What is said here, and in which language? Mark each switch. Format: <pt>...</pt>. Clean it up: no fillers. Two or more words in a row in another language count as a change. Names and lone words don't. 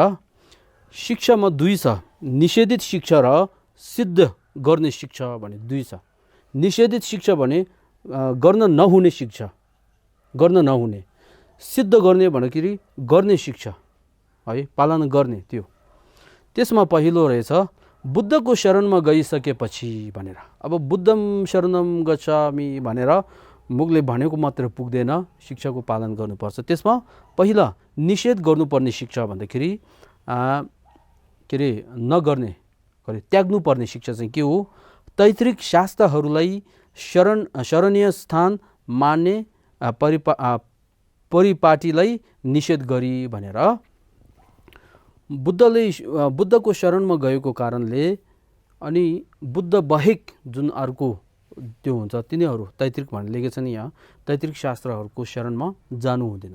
<ne>शिक्षामा 2 छ, निषेधित शिक्षा र सिद्ध गर्ने शिक्षा भने 2 छ। निषेधित शिक्षा भने गर्न नहुने शिक्षा, गर्न नहुने। सिद्ध गर्ने भन्दाखेरि गर्ने शिक्षा है, पालना गर्ने त्यो। त्यसमा पहिलो रहेछ बुद्धको शरणमा गइसकेपछि भनेर। अब</ne> <pi>बुद्धम शरणम गच्छामि</pi> <ne>भनेर मुखले भनेको मात्र पुग्दैन, शिक्षाको पालन गर्नुपर्छ। त्यसमा पहिला निषेध गर्नुपर्ने शिक्षा भन्दाखेरि के अरे नगर्ने त्याग्नुपर्ने शिक्षा चाहिँ के हो? तैत्रिक शास्त्रहरूलाई शरणीय स्थान मान्ने परिपाटीलाई निषेध गरी भनेर बुद्धको शरणमा गएको कारणले अनि बुद्ध बाहेक जुन अर्को त्यो हुन्छ तिनीहरू तैत्रिक भनेर लेखेको छ नि यहाँ, तैत्रिक शास्त्रहरूको शरणमा जानु हुँदैन।</ne>